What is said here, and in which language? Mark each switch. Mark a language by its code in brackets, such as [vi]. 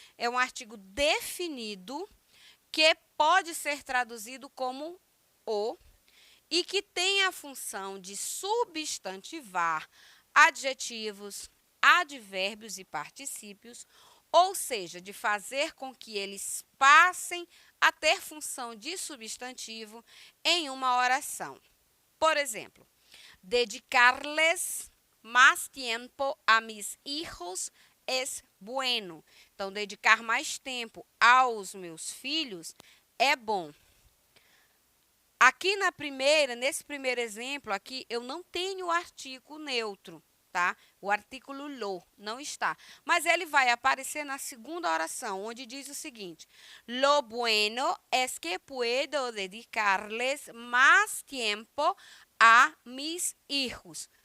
[pt] É um artigo definido que pode ser traduzido como o e que tem a função de substantivar adjetivos, advérbios e particípios, ou seja, de fazer com que eles passem a ter função de substantivo em uma oração. Por exemplo, [es] dedicarles más tiempo a mis hijos es bueno. [pt] Então, dedicar mais tempo aos meus filhos é bom. Aqui nesse primeiro exemplo aqui, eu não tenho o artigo neutro, tá? O artículo lo não está. Mas ele vai aparecer na segunda oração, onde diz o seguinte: [es] lo bueno es que puedo dedicarles más tiempo a mis hijos.